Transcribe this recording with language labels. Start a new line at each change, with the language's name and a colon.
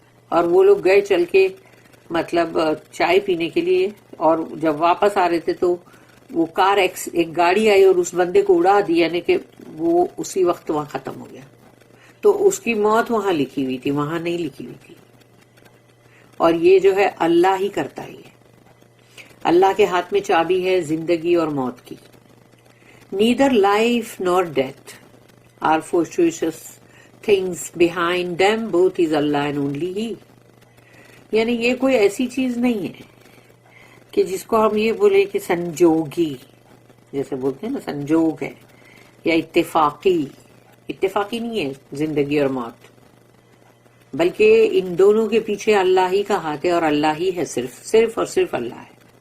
Urdu: اور وہ لوگ گئے چل کے مطلب چائے پینے کے لیے، اور جب واپس آ رہے تھے تو وہ کار ایک گاڑی آئی اور اس بندے کو اڑا دی، یعنی کہ وہ اسی وقت وہاں ختم ہو گیا. تو اس کی موت وہاں لکھی ہوئی تھی، وہاں نہیں لکھی ہوئی تھی. اور یہ جو ہے اللہ ہی کرتا ہے. اللہ کے ہاتھ میں چابی ہے زندگی اور موت کی.
English: Neither life nor death are fortuitous things behind them, both is Allah and only He.
Urdu: یعنی یہ کوئی ایسی چیز نہیں ہے کہ جس کو ہم یہ بولے کہ سنجوگی، جیسے بولتے ہیں نا سنجوگ ہے، یا اتفاقی. اتفاقی نہیں ہے زندگی اور موت، بلکہ ان دونوں کے پیچھے اللہ ہی کا ہاتھ ہے، اور اللہ ہی ہے، صرف اور صرف اللہ ہے.